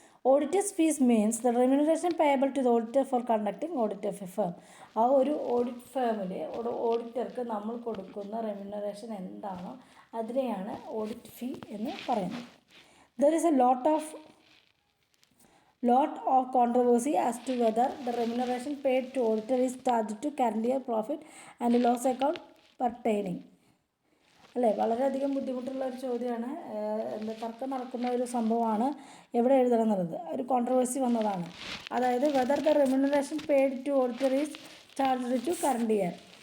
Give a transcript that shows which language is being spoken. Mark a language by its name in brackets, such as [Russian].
[English] Auditor's fees means the remuneration payable to the auditor for conducting audit of a firm. [Malayalam] ആ ഒരു audit ഫേമിൽ ഓഡിറ്റർക്ക് നമ്മൾ കൊടുക്കുന്ന remuneration എന്താണോ അതിനെയാണ് ഓഡിറ്റ് ഫീ എന്ന് പറയുന്നത്. [English] There is a lot of controversy as to whether the remuneration paid to auditor is charged to current year profit and loss account pertaining. [Malayalam] അല്ലേ, വളരെയധികം ബുദ്ധിമുട്ടുള്ള ഒരു ചോദ്യമാണ്. തർക്കം നടക്കുന്ന ഒരു സംഭവമാണ് എവിടെ എഴുതണം എന്നുള്ളത്. ഒരു കോൺട്രവേഴ്സി വന്നതാണ്. അതായത് [English] Whether the remuneration paid to auditor is charged to current year.